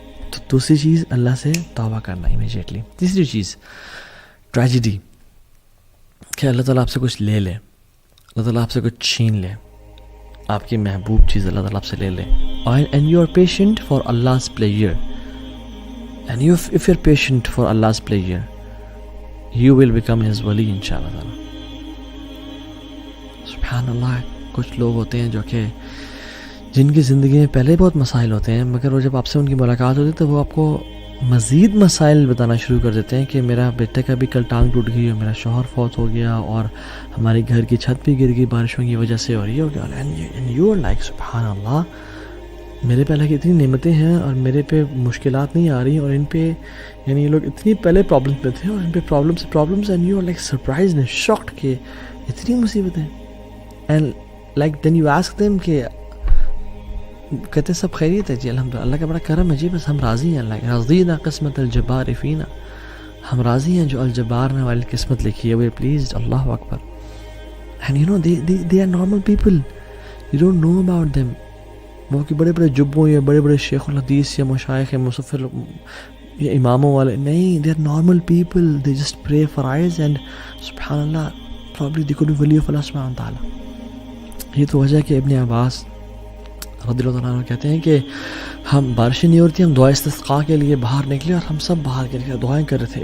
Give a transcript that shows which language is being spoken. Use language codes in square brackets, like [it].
[ur] تو دوسری چیز اللہ سے توبہ کرنا امیجیٹلی. تیسری چیز ٹریجڈی, کہ اللہ تعالیٰ آپ سے کچھ لے لے, اللہ تعالیٰ آپ سے کچھ چھین لے, آپ کی محبوب چیز اللہ تعالیٰ آپ سے لے لے, [en] And you are patient for Allah's pleasure. And if you're patient for Allah's pleasure, you will become His wali inshallah. [ar] Subhanallah. [ur] کچھ لوگ ہوتے ہیں جو کہ جن کی زندگی میں پہلے بہت مسائل ہوتے ہیں، مگر وہ جب آپ سے ان کی ملاقات ہوتی ہے تو وہ آپ کو مزید مسائل بتانا شروع کر دیتے ہیں کہ میرا بیٹے کا بھی کل ٹانگ ٹوٹ گئی اور میرا شوہر فوت ہو گیا اور ہماری گھر کی چھت بھی گر گئی بارشوں کی وجہ سے اور یہ ہو گیا. [en] and you are like [ur] سبحان اللہ، میرے پہ اللہ کی اتنی نعمتیں ہیں اور میرے پہ مشکلات نہیں آ رہی اور ان پہ یعنی یہ لوگ اتنی پہلے پرابلمس میں تھے اور ان پہ problems [en] and you are like surprise and shocked [ur] کہ اتنی مصیبتیں. [en] and like then you ask them [ur] کہ کہتے ہیں سب خیریت ہے جی الحمدللہ، اللہ کا بڑا کرم ہے جی، بس ہم راضی ہیں، [ar] اللہ رضینا قسمت الجبار فینا، [ur] ہم راضی ہیں جو الجبار نے والی قسمت لکھی ہے، [en] We pleased. [ar] اللہ اکبر. [en] And you know they are normal people, you don't know about them. [ur] وہ کہ بڑے بڑے جبوں یا بڑے بڑے شیخ الحدیث یا مشائخ یا مصفر یا اماموں والے نہیں، [en] they are normal people, they just pray for eyes [ur] and سبحان اللہ probably they could be wali of Allah سبحانہ تعالیٰ. یہ تو وجہ ہے کہ ابن عباس رضی اللہ عنہ کہتے ہیں کہ ہم بارشیں نہیں ہو رہی تھی، ہم دعائے استسقاء کے لیے باہر نکلے اور ہم سب باہر کے لیے دعائیں کر رہے تھے.